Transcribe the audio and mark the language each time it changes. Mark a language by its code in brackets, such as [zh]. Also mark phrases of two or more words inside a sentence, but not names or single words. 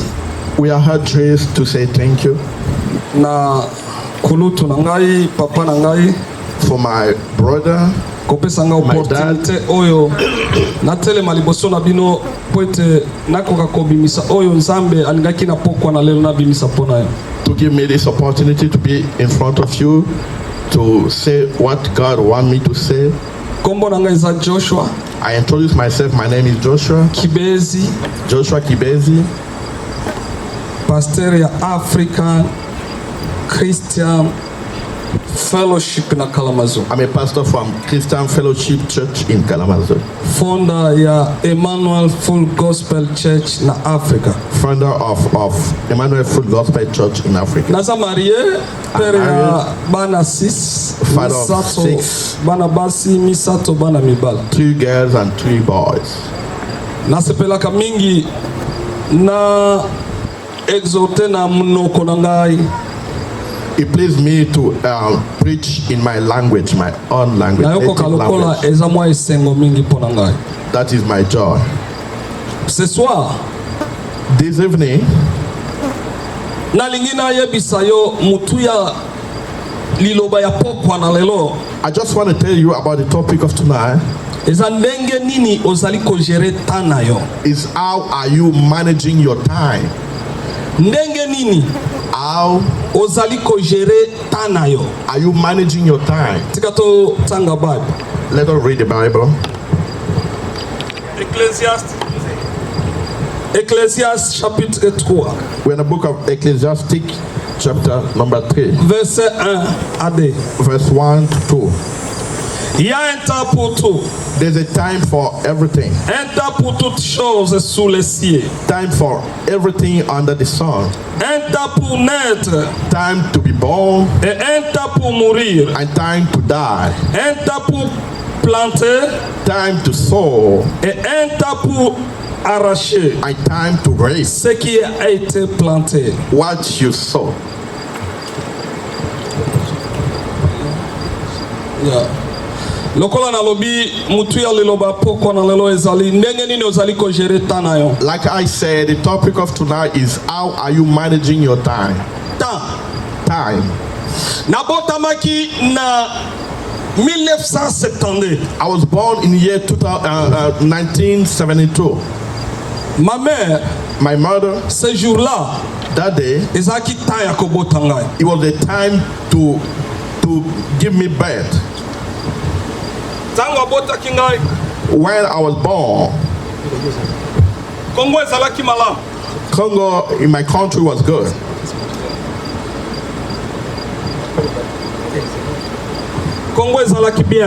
[en] We are hard raised to say thank you [ln] Na kulutu na ngai, papa na ngai, [en] for my brother, [ln] kopesa nga opportunité oyo na telema liboso na bino po ete nakoka kobimisa oyo Nzambe alingaki na pokwa na lelo na bimisa pona yo. [en] to give me this opportunity to be in front of you to say what God wants me to say. [ln] Kombo na ngai za Joshua [en] I introduce myself. My name is Joshua Kibezi, Kibezi, [ln] pastor ya African Christian Fellowship na Kalamazoo, [en] I'm a pastor from Christian Fellowship Church in Kalamazoo, [ln] founder ya Emmanuel Full Gospel Church na Africa, [en] founder of Emmanuel Full Gospel Church in Africa. [ln] naza marié, père ya bana 6, [en] Father of 6, [ln] bana basi misato bana mibala. [en] 3 girls and 3 boys. [ln] Nasepelaka mingi na exhorte na mnoko na ngai. [en] It pleased me to preach in my language, my own language, [ln] Na yoko [en] native [ln] kalokola [en] language. [ln] eza mwa esengo mingi po na ngai. [en] That is my joy. [fr] Ce soir, [en] This evening, [ln] nalingi na yebisa yo mutu ya liloba ya pokwa na lelo. [en] I just want to tell you about the topic of tonight. [ln] Eza ndenge nini ozali ko gérer tana yo. [en] Is how are you managing your time? [ln] Ndenge nini [en] How [ln] ozali ko gérer tana yo. [en] are you managing your time? [ln] Tika to tanga Bible. [en] Let us read the Bible. [fr] Ecclésiaste chapitre 3, [en] We're in the book of Ecclesiastes, chapter number 3, [fr] verset 1 à 2. [en] verse 1 to 2. [fr] Il y a un temps pour tout. [en] There's a time for everything. [fr] Un temps pour toutes choses sous les cieux. [en] Time for everything under the sun. [fr] Un temps pour naître. [en] Time to be born [fr] Et un temps pour mourir. [en] and time to die. [fr] Un temps pour planter. [en] Time to sow [fr] Et un temps pour arracher [en] and time to raise [fr] ce qui a été planté. [en] what you sow. Yeah. [ln] Lokola na lobi mutu ya lelo ba poko na lelo ezali ndenge nini ozali ko gérer temps na yo. [en] Like I said, the topic of tonight is how are you managing your time? Time. [ln] Na botamaki na 1972. [en] I was born in the year 1972. [fr] Ma mère, [en] My mother, [fr] ce jour-là, [en] that day, [ln] ezaki temps ya kobota ngai. [en] it was the time to give me birth. [ln] Tango abotaki ngai, [en] When I was born, [ln] Kongo ezalaki malamu. [en] Congo in my country was good. [ln] Kongo ezalaki bien.